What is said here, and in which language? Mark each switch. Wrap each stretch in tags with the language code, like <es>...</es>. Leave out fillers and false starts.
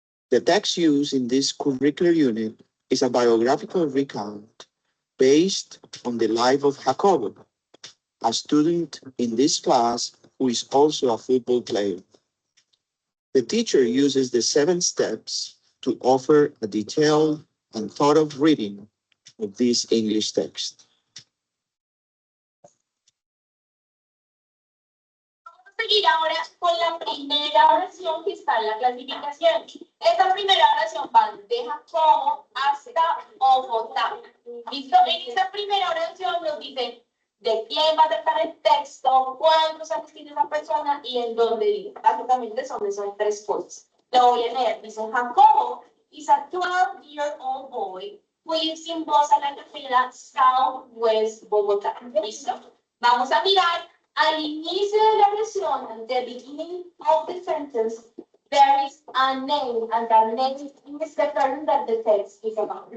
<en>The text used in this curricular unit is a biographical recount based on the life of Jacobo, a student in this class who is also a football player. The teacher uses the 7 steps to offer a detailed and thought-out reading of this English text.</en> <es>Seguir ahora con la primera oración que está en la clasificación. Esta primera oración va de Jacobo hasta Bogotá. ¿Listo? En esta primera oración nos dice de quién va a tratar el texto, cuántos años tiene esa persona y en dónde vive. Básicamente son esas 3 cosas. Lo voy a leer. Dice</es> <en>Jacobo is a 12-year-old boy who lives in Bosa La Capela, Southwest Bogotá.</en> <es>¿Listo? Vamos a mirar. Al inicio de la oración,</es> <en>at the beginning of the sentence, there is a name, and that name is the person that the text is about.</en>